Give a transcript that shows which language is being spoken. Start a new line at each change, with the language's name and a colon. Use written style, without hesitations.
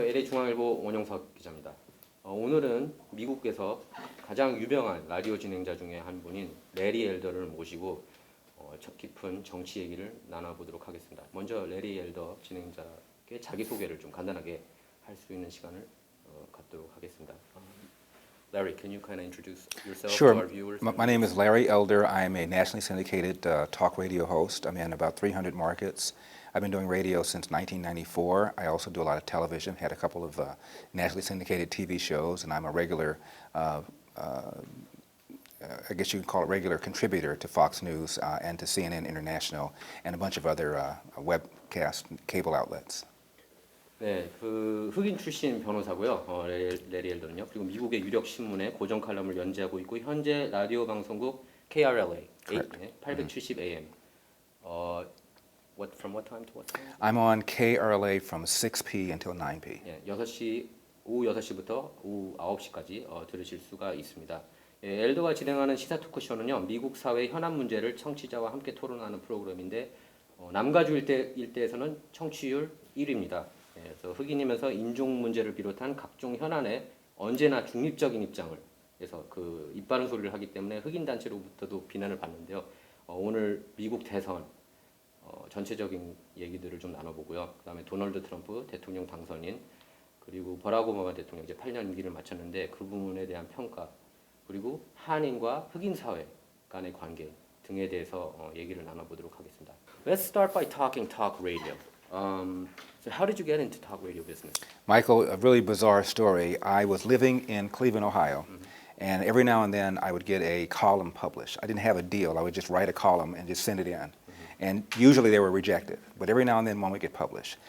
Korean: LA중앙일보 원영석 기자입니다. 오늘은 미국에서 가장 유명한 라디오 진행자 중에 한 분인 레리 엘더를 모시고 깊은 정치 얘기를 나눠보도록 하겠습니다. 먼저 레리 엘더 진행자께 자기소개를 좀 간단하게 할 수 있는 시간을 갖도록 하겠습니다.
English: Larry, can you kind of introduce yourself to our viewers? My name is Larry Elder. I am a nationally syndicated talk radio host. I'm in about 300 markets. I've been doing radio since 1994. I also do a lot of television, had a couple of nationally syndicated TV shows, and I'm a regular, I guess you could call it regular contributor to Fox News and to CNN International and a bunch of other webcast cable outlets.
Korean: 네, 그 흑인 출신 변호사고요. 레리 엘더는요. 그리고 미국의 유력 신문에 고정 칼럼을 연재하고 있고 현재 라디오 방송국 KRLA 870 AM.
English: From what time to what time? I'm on KRLA from 6p until 9p.
Korean: 예, 오후 6시부터 오후 9시까지 들으실 수가 있습니다. 예, 엘더가 진행하는 시사 토크쇼는요. 미국 사회 현안 문제를 청취자와 함께 토론하는 프로그램인데 남가주 일대에서는 청취율 1위입니다. 그래서 흑인이면서 인종 문제를 비롯한 각종 현안에 언제나 중립적인 입장을 해서 그 입바른 소리를 하기 때문에 흑인 단체로부터도 비난을 받는데요. 오늘 미국 대선 전체적인 얘기들을 좀 나눠보고요. 그다음에 도널드 트럼프 대통령 당선인 그리고 버락 오바마 대통령 이제 8년 임기를 마쳤는데 그 부분에 대한 평가 그리고 한인과 흑인 사회 간의 관계 등에 대해서 얘기를 나눠보도록 하겠습니다.
English: Let's start by talking talk radio. So how did you get into talk radio business? Michael, a really bizarre story. I was living in Cleveland, Ohio, and every now and then I would get a column published. I didn't have a deal. I would just write a column and just send it in. And usually they were rejected, but every now and then one would get published.